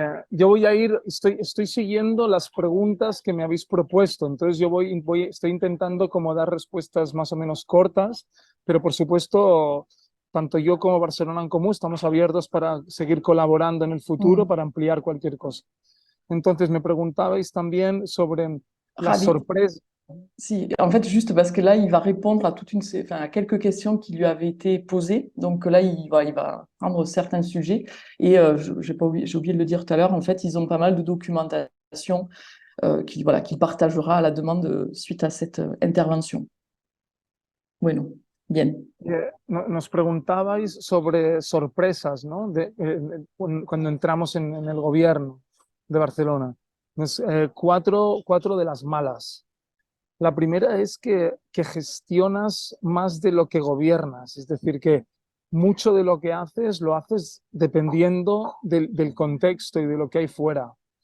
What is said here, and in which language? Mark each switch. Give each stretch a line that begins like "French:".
Spanish: Yo voy a estoy siguiendo las preguntas que me habéis propuesto, entonces yo estoy intentando como dar respuestas más o menos cortas, pero por supuesto tanto yo como Barcelona en Comú estamos abiertos para seguir colaborando en el futuro para ampliar cualquier cosa. Entonces, me preguntabais también sobre las Ravi. sorpresas.
French: Si, en fait, juste parce que là, il va répondre à enfin, à quelques questions qui lui avaient été posées. Donc là, il va prendre certains sujets. Et j'ai oublié de le dire tout à l'heure, en fait, ils ont pas mal de documentation qu'il partagera à la demande suite à cette intervention.
Spanish: Bueno, bien. Nos preguntabais sobre sorpresas, ¿no? Cuando entramos en el gobierno de Barcelona. Cuatro de las malas. La primera es que gestionas más de lo que gobiernas, es decir, que mucho de lo que haces lo haces dependiendo del contexto y de lo que hay fuera.